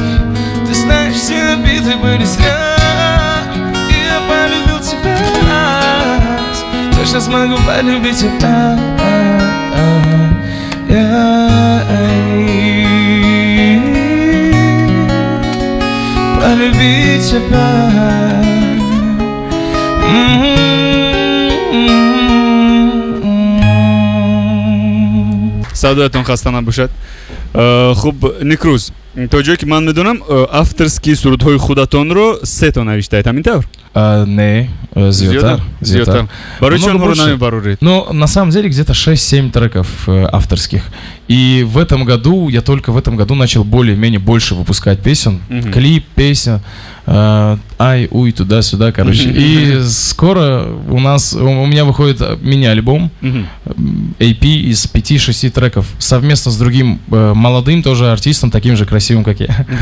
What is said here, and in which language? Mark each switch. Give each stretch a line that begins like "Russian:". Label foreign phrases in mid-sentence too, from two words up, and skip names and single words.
Russian: Ты знаешь, все обиды были зря, и я полюбил тебя раз. Точно смогу полюбить тебя. Полюбить тебя.
Tajik: Саудатон хаста набошад. Хуб Никруз, тоҷое ки ман медонам авторскии сурудҳои худатонро се то навиштаед, ҳамин тавр? Не, зиёдтар. Барои чӣ онҳоро намебароред?
Russian: Ну, на самом деле, где-то 6-7 треков авторских. И в этом году, я только в этом году начал более-менее больше выпускать песен. Клип, песня, ай, уй, туда-сюда, короче. И скоро у меня выходит мини-альбом, EP из 5-6 треков, совместно с другим молодым тоже артистом, таким же красивым, как я.